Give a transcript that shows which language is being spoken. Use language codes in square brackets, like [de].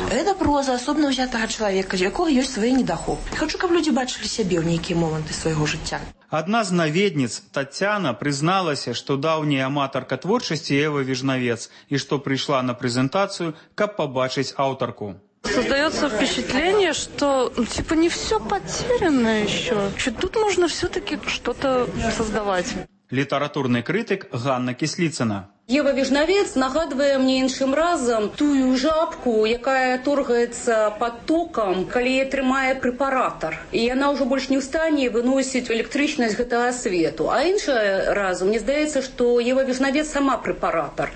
[be] Гэта проза асобна ўзятага чалавека, з якога ёсць свае недахопы. Хачу, каб людзі бачылі сябе ў нейкія моманты свайго жыцця. Адна з наведніц, Таццяна, прызналася, што даўняя аматарка творчасці Евы Віжнавец і што прыйшла на прэзентацыю, каб пабачыць аўтарку. [ru] Создается впечатление, что типа не все потеряно еще. Что тут можно все-таки что-то создавать. [be] Літаратурны крытык Ганна Кісліцына. Ева Віжнавец нагадвае мне іншым разам тую жабку, якая торгаецца пад токам, калі яе трымае прэпаратар. І яна ўжо больш не ў стане выносіць электрычнасць гэтага свету. А іншая разам, мне здаецца, што Ева Віжнавец сама прэпаратар.